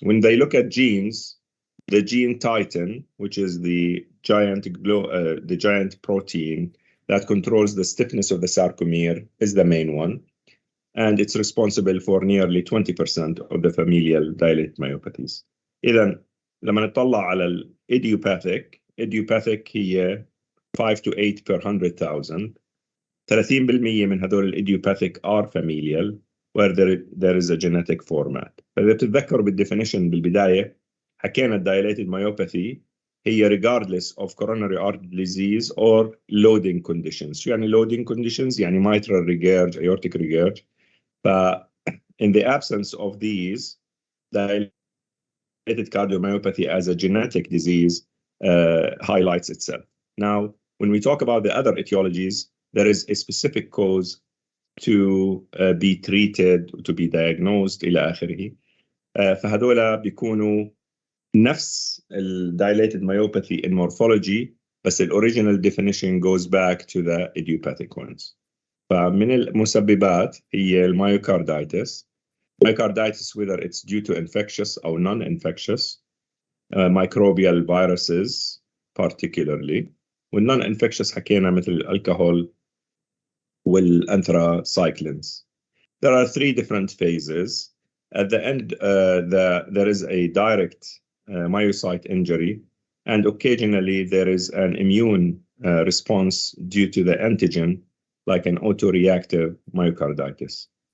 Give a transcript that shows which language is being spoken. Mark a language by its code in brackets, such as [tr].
[en] When they look at genes, the gene titin, which is the giant protein that controls the stiffness of the sarcomere, is the main one. And it's responsible for nearly 20% of the familial dilated myopathies. [ar] إذن لما نطلع على idiopathic هي [en] 5 to 8 per 100,000. 30% [ar] من هذول [en] idiopathic are familial, where there is a genetic format. [ar] فإذا تتذكروا بالدefinition بالبداية حكينا [en] dilated myopathy هي regardless of coronary artery disease or loading conditions. يعني loading conditions يعني mitral regurg, aortic regurg. But in the absence of these, dilated cardiomyopathy as a genetic disease highlights itself. Now, when we talk about the other etiologies, there is a specific cause to be treated, to be diagnosed [ar] إلى آخره. فهذولا بيكونوا نفس [en] dilated myopathy in morphology, بس the original definition goes back to the idiopathic ones. [ar] فمن المسببات هي الميوكارديتس. [en] Myocarditis, whether it's due to infectious or non-infectious, microbial viruses particularly. [ar] والnon-infectious حكينا مثل الكحول والanthracyclines. [en] There are 3 different phases. At the end, there is a direct myocyte injury, and occasionally there is an immune response due to the antigen, like an autoreactive myocarditis.